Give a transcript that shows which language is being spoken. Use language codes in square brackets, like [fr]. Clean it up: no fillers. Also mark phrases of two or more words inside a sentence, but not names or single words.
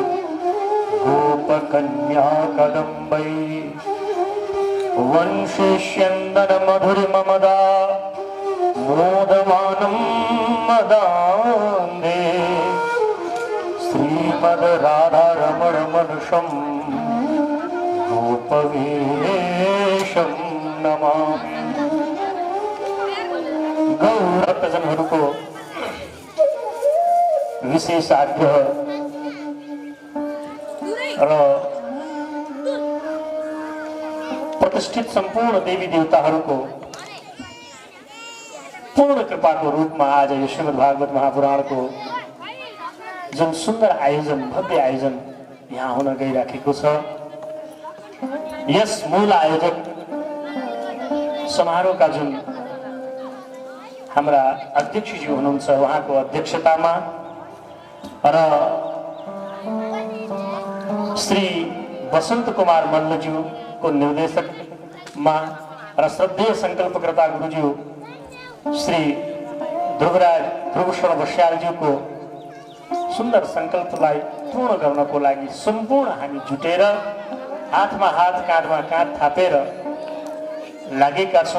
[sa] गोपकन्या कदम्बै वंशेष्यन्दन मधुरिममदा मोदमानं मदान्धे श्रीमद् राधा रमण मनुषं गोपवेशं नमामि। [ne] गौरभक्तजनहरूको विशेष आग्रह र प्रतिष्ठित संपूर्ण देवी देवताहरूको पूर्ण कृपाको रूपमा आज यो श्रीमद् भागवत महापुराणको जुन सुन्दर आयोजन भव्य आयोजन यहाँ हुन गइराखेको छ। यस मूल आयोजक समारोहका जुन हाम्रा अध्यक्षजी हुनुहुन्छ उहाँको अध्यक्षतामा र श्री वसंत कुमार मल्लज्यूको निर्देशकमा र श्रद्धेय संकल्पकर्ता गुरुज्यू श्री ध्रुवराज ध्रुवशरण बस्यालज्यूको सुन्दर संकल्पलाई पूर्ण गर्नको लागि सम्पूर्ण हामी जुटेर हातमा हात काँधमा काँध थापेर लागेका छौँ।